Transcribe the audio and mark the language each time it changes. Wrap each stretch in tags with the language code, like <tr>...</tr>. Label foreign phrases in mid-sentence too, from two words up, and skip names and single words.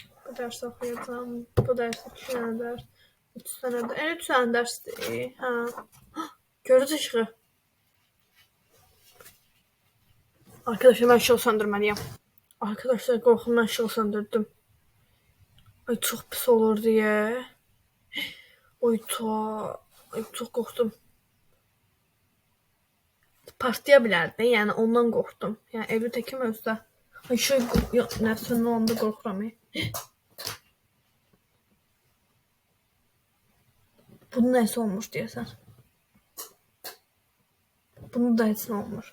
<az>Bu dərs oxuyacağam. Bu dərs 2 dənə dərs. 3 dənə dərs. 3 dənə dərsdir. Hə. Görürsüz işığı.</az> <tr>Arkadaşlar ben ışığı söndürmeliyim. Arkadaşlar korkumdan ışığı söndürdüm. Ay çok pis olur diye. Ay çok korktum.</tr> <az>Partlaya bilərdi. Yəni ondan qorxdum. Yəni evdə təkəm özdə. Ay şey nəfsinin olanda qorxuram. Bunun nəsə olmuş deyəsən. Bunun da heç nə olmur.</az>